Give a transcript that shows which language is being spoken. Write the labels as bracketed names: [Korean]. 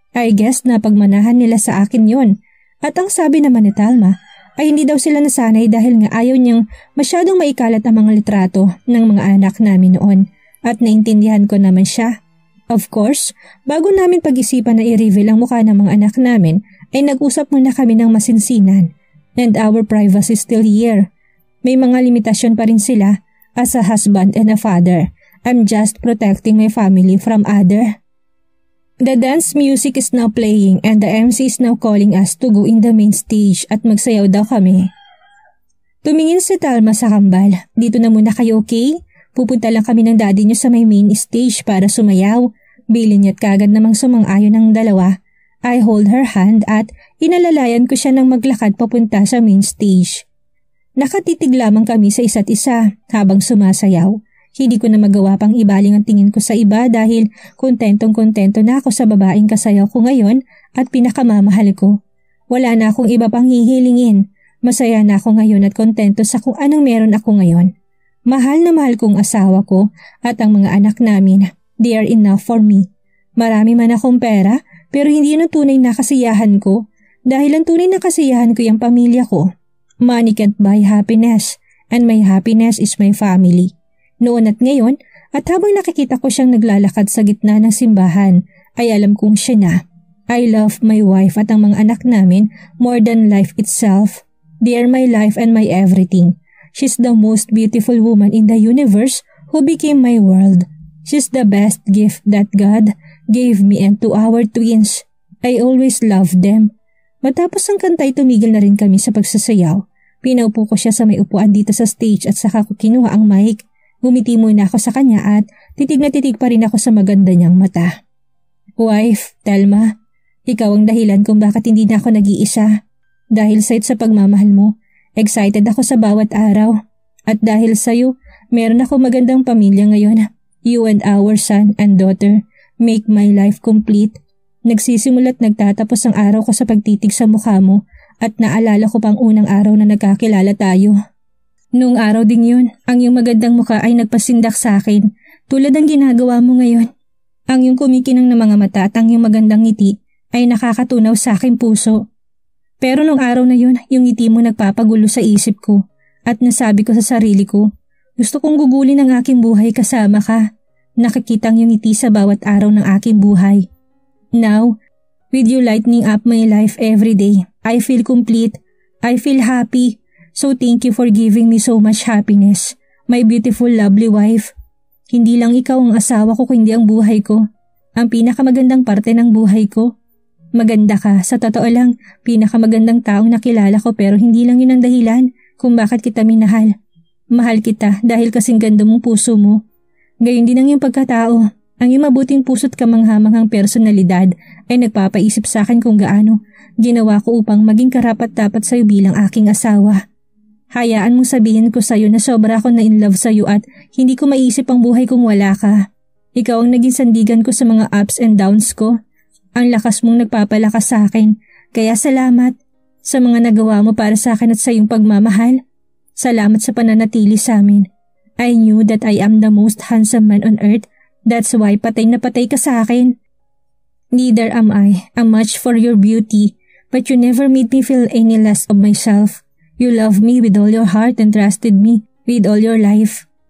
[English] I guess [Filipino] na pagmanahan nila sa akin yon. At ang sabi naman ni Telma ay hindi daw sila nasanay dahil nga ayaw niyang masyadong maikalat ang mga litrato ng mga anak namin noon. At naintindihan ko naman siya. [English] Of course, [Filipino] bago namin pag-isipan na i-reveal ang mukha ng mga anak namin, ay nag-usap muna kami ng masinsinan. [English] And our privacy is still here. [Filipino] May mga limitasyon pa rin sila [English] as a husband and a father. I'm just protecting my family from other. The dance music is now playing and the MC is now calling us to go in the main stage [Filipino] at magsayaw daw kami. Tumingin si Telma sa kambal. Dito na muna kayo, okay? Pupunta lang kami ng daddy niyo sa may main stage para sumayaw. Bilin niya't kagad namang sumang-ayon ng dalawa. [English] I hold her hand [Filipino] at inalalayan ko siya ng maglakad papunta sa main stage. Nakatitig lamang kami sa isa't isa habang sumasayaw. Hindi ko na magawa pang ibaling ang tingin ko sa iba dahil kontentong-kontento na ako sa babaeng kasayaw ko ngayon at pinakamamahal ko. Wala na akong iba pang hihilingin. Masaya na ako ngayon at kontento sa kung anong meron ako ngayon. Mahal na mahal kong asawa ko at ang mga anak namin. [English] They are enough for me. [Filipino] Marami man akong pera pero hindi yun ang tunay na kasiyahan ko dahil ang tunay na kasiyahan ko yung pamilya ko. [English] Money can't buy happiness and my happiness is my family. [Filipino] Noon at ngayon at habang nakikita ko siyang naglalakad sa gitna ng simbahan ay alam kong siya na. [English] I love my wife [Filipino] at ang mga anak namin [English] more than life itself. They are my life and my everything. She's the most beautiful woman in the universe who became my world. She's the best gift that God gave me and to our twins. I always loved them. [Filipino] Matapos ang kantay tumigil na rin kami sa pagsasayaw. Pinaupo ko siya sa may upuan dito sa stage at saka ko kinuha ang mic. Ngumiti muna ako sa kanya at titig na titig pa rin ako sa maganda niyang mata. Wife, Telma, ikaw ang dahilan kung bakit hindi na ako nag-iisa. Dahil sa pagmamahal mo, Excited ako sa bawat araw. At dahil sa'yo, meron ako magandang pamilya ngayon. You and our son and daughter make my life complete. Nagsisimula't nagtatapos ang araw ko sa pagtitig sa mukha mo at naalala ko pang unang araw na nagkakilala tayo. Noong araw ding yun, ang iyong magandang mukha ay nagpasindak sa akin tulad ng ginagawa mo ngayon. Ang iyong kumikinang na mga mata at ang iyong magandang ngiti ay nakakatunaw sa aking puso. Pero noong araw na yun, yung ngiti mo nagpapagulo sa isip ko at nasabi ko sa sarili ko, gusto kong gugulin ang aking buhay kasama ka. Nakikita ang iyong ngiti sa bawat araw ng aking buhay. [English] Now, with you lightening up my life every day, I feel complete. I feel happy. So thank you for giving me so much happiness, my beautiful lovely wife. [Filipino] Hindi lang ikaw ang asawa ko kundi ang buhay ko. Ang pinakamagandang parte ng buhay ko. Maganda ka, sa totoo lang, pinakamagandang taong nakilala ko pero hindi lang yun ang dahilan kung bakit kita minahal. Mahal kita dahil kasing ganda mong puso mo. Gayon din ang iyong pagkatao. Ang iyong mabuting puso't kamanghamanghang personalidad ay nagpapaisip sa akin kung gaano ginawa ko upang maging karapat-dapat sa iyo bilang aking asawa. Hayaan mong sabihin ko sa iyo na sobra ako na in love sa iyo at hindi ko maiisip ang buhay kung wala ka. Ikaw ang naging sandigan ko sa mga ups and downs ko. Ang lakas mong nagpapalakas sa akin. Kaya salamat sa mga nagawa mo para sa akin at sa iyong pagmamahal. Salamat sa pananatili sa amin. [English] I knew that I am the most handsome man on earth. That's why [Filipino] patay na patay ka sa akin. [English] Neither am I a match for your beauty, but you never made me feel any less of myself. You loved me with all your heart and trusted me with all your life.